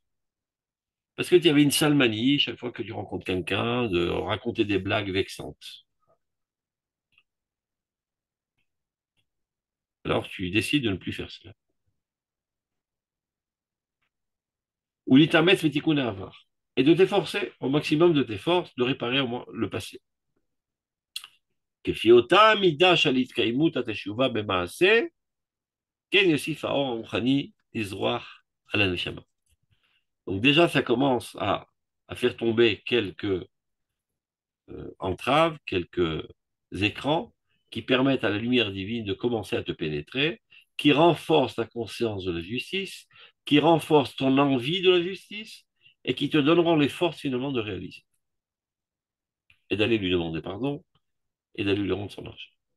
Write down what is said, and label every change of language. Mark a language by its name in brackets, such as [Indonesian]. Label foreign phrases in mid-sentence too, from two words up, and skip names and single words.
[French] Parce que tu avais une sale manie, chaque fois que tu rencontres quelqu'un, de raconter des blagues vexantes. Alors tu décides de ne plus faire cela. [Hebrew] ולהתאמץ בתיקון העבר. [French] Et de t'efforcer au maximum de tes forces de réparer au moins le passé. [Hebrew] כפי אותה מידה של התקיימות התשובה במעשה, כן יוסיף האור הרוחני לזרוח על הנשמה. [French] Donc déjà, ça commence à faire tomber quelques entraves, quelques écrans qui permettent à la lumière divine de commencer à te pénétrer, qui renforcent ta conscience de la justice, qui renforcent ton envie de la justice et qui te donneront les forces finalement de réaliser et d'aller lui demander pardon et d'aller lui rendre son argent.